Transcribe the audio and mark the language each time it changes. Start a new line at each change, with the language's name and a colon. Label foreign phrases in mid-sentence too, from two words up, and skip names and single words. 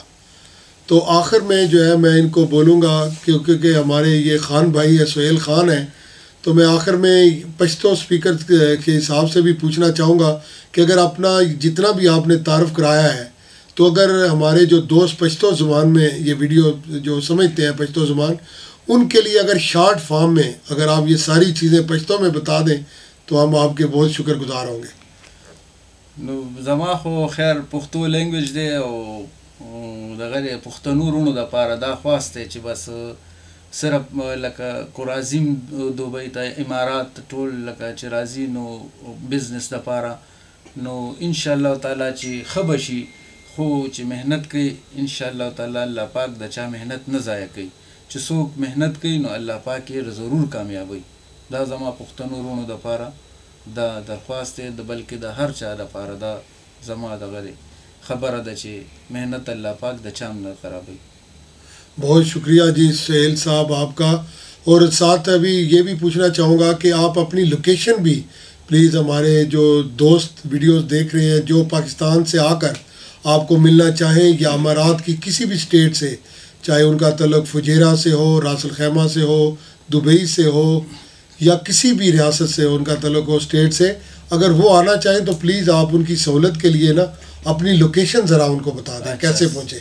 Urdu: تو آخر میں جو ہے میں ان کو بولوں گا کیونکہ ہمارے یہ خان بھائی ہے, سہیل خان ہیں, تو میں آخر میں پشتو اسپیکر کے حساب سے بھی پوچھنا چاہوں گا کہ اگر اپنا جتنا بھی آپ نے تعارف کرایا ہے تو اگر ہمارے جو دوست پشتو زبان میں یہ ویڈیو جو سمجھتے ہیں پشتو زبان، ان کے لیے اگر شارٹ فارم میں اگر آپ یہ ساری چیزیں پشتو میں بتا دیں تو ہم آپ کے بہت شکر گزار ہوں گے.
Pashto: نو زما خو خیر پښتو لینګویج دی او دغه پښتنو رونو د پاره دا خواست دی چې بس صرف لکه کورازیم دوبۍ ته امارات ټول لکه چې راځي نو بزنس د پاره نو
Arabic: ان شاء الله تعالی
Pashto: چې ښه به شي خو چې محنت کوي
Arabic: ان شاء الله تعالی
Pashto: الله پاک د چا محنت نه ضایع کوي چې څوک محنت کوي نو الله پاک یې ضرور کامیابوي. دا زما پښتنو رونو د پاره دا درخواست دی د بلکې د هر چا د پاره دا زما دغه خبره ده چې محنت الله پاک د چا نه خرابوي.
Urdu: بہت شکریہ جی سہیل صاحب آپ کا. اور ساتھ ابھی یہ بھی پوچھنا چاہوں گا کہ آپ اپنی لوکیشن بھی پلیز ہمارے جو دوست ویڈیوز دیکھ رہے ہیں جو پاکستان سے آ کر آپ کو ملنا چاہیں یا امارات کی کسی بھی اسٹیٹ سے، چاہے ان کا تعلق فجیرہ سے ہو، راس الخیمہ سے ہو، دبئی سے ہو یا کسی بھی ریاست سے ان کا تعلق ہو اسٹیٹ سے، اگر وہ آنا چاہیں تو پلیز آپ ان کی سہولت کے لیے نا اپنی لوکیشن ذرا ان کو بتا دیں کیسے پہنچے.